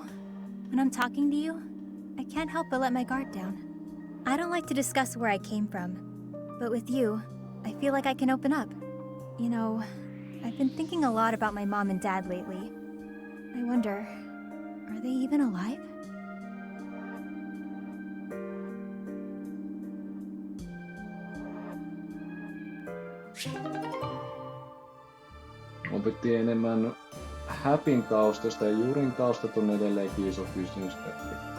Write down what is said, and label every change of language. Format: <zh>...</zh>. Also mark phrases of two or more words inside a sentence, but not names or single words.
<en>When I'm talking to you, I can't help but let my guard down. I don't like to discuss where I came from, but with you, I feel like I can open up. You know, I've been thinking a lot about my mom and dad lately. I wonder, are they even alive?</en> <fi>Opittiin enemmän Hapin taustoista ja Yurin taustat on edelleenkin iso kysymysmerkki.</fi>